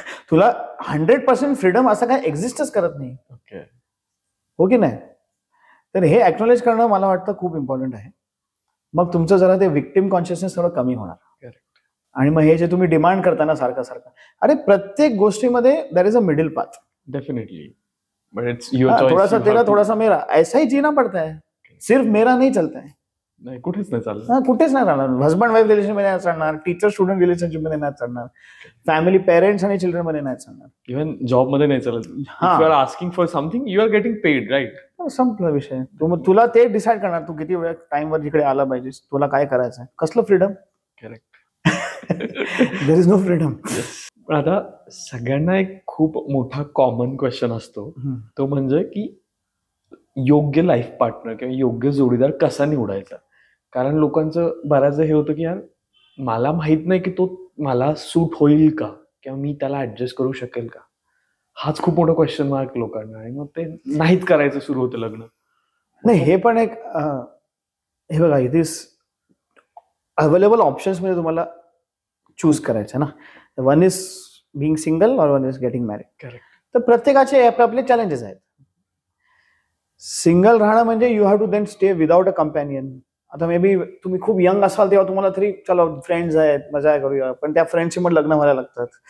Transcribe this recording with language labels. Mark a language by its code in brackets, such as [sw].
[mr] तुला 100% फ्रीडम असं काय एक्झिस्टच करत नाही. हो की नाही? तर हे एक्नॉलेज करणं मला वाटतं खूप इम्पॉर्टंट आहे. मग तुमचं जरा ते विक्टिम कॉन्शियसनेस थोडं कमी होणार. आणि मग हे जे तुम्ही डिमांड करताना सारखं सारखं, अरे प्रत्येक गोष्टीमध्ये [en] There is a middle path. Definitely. But it's your choice. [hi] थोड़ा सा तेरा थोड़ा सा मेरा, ऐसा ही जीना पड़ता है. सिर्फ मेरा नहीं चलता है. [mr] नाही, कुठेच नाही चाललं. कुठेच नाही राहणार. हजबंड वाईफ रिलेशन मध्ये नाही चालणार, टीचर स्टुडंट रिलेशनशिप मध्ये नाही चालणार, फॅमिली पेरेंट्स आणि चिल्ड्रन मध्ये नाही चालणार, इव्हन जॉब मध्ये नाही चालत. [en] If you are asking for something you are getting paid, right? [mr] संपला विषय. तुला ते डिसाईड करणार तू किती वेळ टाइमवर जिकडे आला पाहिजेस, तुला काय करायचं आहे. कसलं freedom? [en] Correct. There is no freedom. [mr] पण आता सगळ्यांना एक खूप मोठा कॉमन क्वेश्चन असतो, तो म्हणजे की योग्य लाईफ पार्टनर किंवा योग्य जोडीदार कसा निवडायचा. कारण लोकांचं बऱ्याचदा हे होतं की यार मला माहित नाही की तो मला सूट होईल का किंवा मी त्याला ऍडजस्ट करू शकेल का. हाच खूप मोठा क्वेश्चन मार्क लोकांना. आणि मग ते नाहीच करायचं सुरू होतं लग्न. नाही, हे पण एक हे बघा, [en] it is available options [mr] मध्ये तुम्हाला चूज करायचं ना. [en] One is being single और one is getting married. Correct. [mr] तर प्रत्येकाचे आपले चॅलेंजेस आहेत. सिंगल राहणं म्हणजे [en] You have to then stay without a companion. [mr] आता मे बी तुम्ही खूप यंग असाल तेव्हा तुम्हाला तरी चला फ्रेंड्स आहेत, मजा करूया, पण त्या फ्रेंडशी मग लग्न व्हायला लागतात.